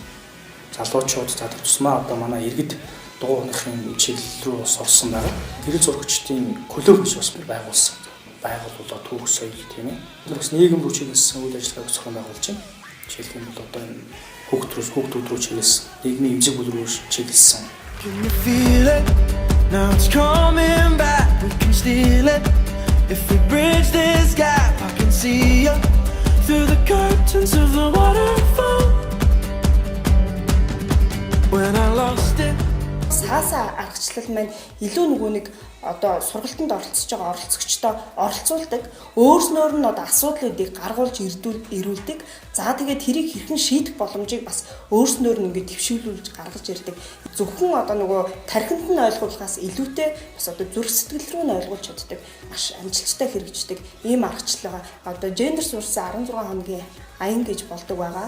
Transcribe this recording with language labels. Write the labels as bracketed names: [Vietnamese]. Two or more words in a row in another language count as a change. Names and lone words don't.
[Mongolian] Залуучууд за тусмаа одоо манай иргэд дугуйныхын чиглэл рүү бас орсон байгаа. Гэрэл зурагчдын клуб гэж бас байгуулсан. Байгууллага түүх соёл тийм ээ. Тэр бас нийгэм рүү чиглэсэн үйл ажиллагааг зохион байгуулж байна. Жишээлх юм бол одоо энэ хүүхдүүд рүү чиглэсэн, нийгмийн эмзэг бүл рүү чиглэсэн. [English] Now it's coming back, we can steal it. If we bridge this gap, I can see you through the curtains of the waterfall. When I lost it. [Mongolian] Сааса аргачлал маань илүү нөгөө нэг одоо сургалтанд оролцож байгаа оролцогчдоо оролцуулдаг, өөрснөөр нь одоо асуудлуудыг гаргуулж ирүүлдэг. За тэгээд тэрийг хэрхэн шийдэх боломжийг бас өөрснөөр нь ингээд төвшүүлүүлж гаргаж ирдэг. Зөвхөн одоо нөгөө тархинд нь ойлгуулахаас илүүтэй бас одоо зүрх сэтгэл рүү нь ойлгуулж чаддаг маш амжилттай хэрэгждэг ийм аргачлалаа одоо гендер сурсан 16 хоногийн аян гэж болдог байгаа.